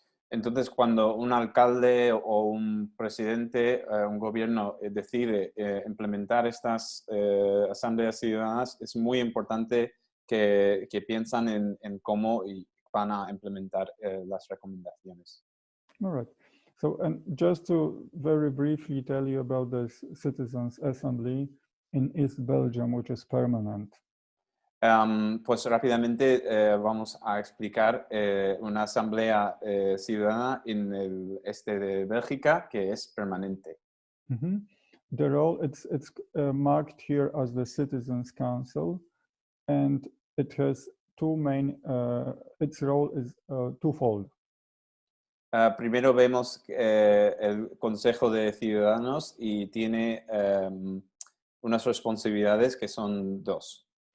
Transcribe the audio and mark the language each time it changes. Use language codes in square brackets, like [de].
[es] Entonces, cuando un alcalde o un presidente, un gobierno decide implementar estas asambleas ciudadanas, es muy importante que piensan en cómo van a implementar las recomendaciones. [en] All right. So, and just to very briefly tell you about this Citizens' Assembly in East Belgium, which is permanent. [es] Pues rápidamente vamos a explicar una asamblea ciudadana en el este de Bélgica que es permanente. Mm-hmm. [en] The role, it's marked here as the Citizens' Council, and it has two main, its role is twofold. [es] Primero vemos el Consejo de Ciudadanos y tiene unas responsabilidades que son dos.